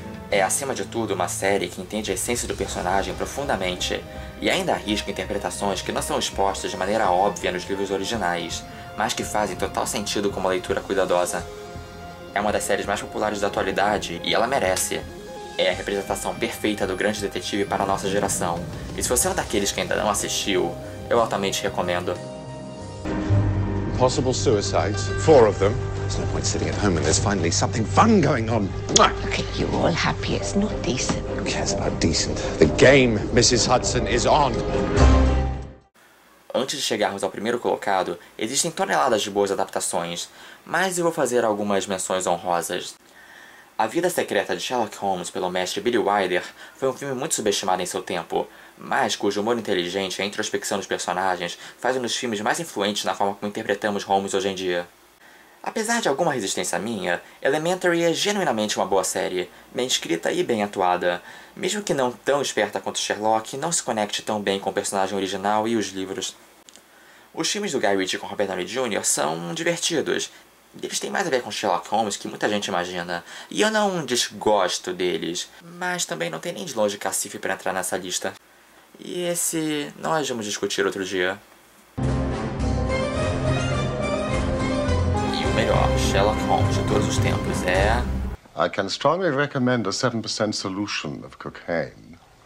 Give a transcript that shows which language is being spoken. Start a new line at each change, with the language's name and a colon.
Portuguese: É, acima de tudo, uma série que entende a essência do personagem profundamente e ainda arrisca interpretações que não são expostas de maneira óbvia nos livros originais, mas que fazem total sentido com uma leitura cuidadosa. É uma das séries mais populares da atualidade e ela merece. É a representação perfeita do grande detetive para a nossa geração. E se você é um daqueles que ainda não assistiu, eu altamente recomendo.
English: Possible suicides, 4 of them. There's no point sitting at home when there's finally something fun going on. Look at you all happy, it's not decent. Who cares about decent? The game, Mrs. Hudson, is on.
Portuguese: Antes de chegarmos ao primeiro colocado, existem toneladas de boas adaptações, mas eu vou fazer algumas menções honrosas. A Vida Secreta de Sherlock Holmes pelo mestre Billy Wilder foi um filme muito subestimado em seu tempo, mas cujo humor inteligente e a introspecção dos personagens faz um dos filmes mais influentes na forma como interpretamos Holmes hoje em dia. Apesar de alguma resistência minha, Elementary é genuinamente uma boa série, bem escrita e bem atuada, mesmo que não tão esperta quanto Sherlock, não se conecte tão bem com o personagem original e os livros. Os filmes do Guy Ritchie com Robert Downey Jr. são divertidos. Eles têm mais a ver com Sherlock Holmes que muita gente imagina, e eu não desgosto deles, mas também não tem nem de longe cacife para entrar nessa lista. E esse nós vamos discutir outro dia. E o melhor Sherlock Holmes de todos os tempos é...
English: I can strongly recommend a 7% solution of cocaine.